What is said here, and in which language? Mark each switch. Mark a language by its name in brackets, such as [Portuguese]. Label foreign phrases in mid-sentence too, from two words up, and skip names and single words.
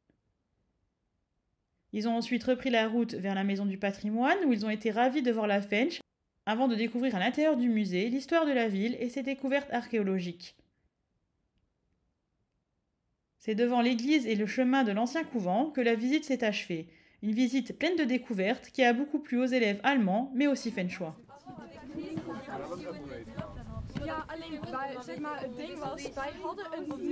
[French] Ils ont ensuite repris la route vers la Maison du Patrimoine, où ils ont été ravis de voir la Fench, avant de découvrir à l'intérieur du musée l'histoire de la ville et ses découvertes archéologiques. C'est devant l'église et le chemin de l'ancien couvent que la visite s'est achevée. Une visite pleine de découvertes qui a beaucoup plu aux élèves allemands, mais aussi Fenchois. [Dutch] Ja, alleen wij, zeg maar, het ding was, wij hadden een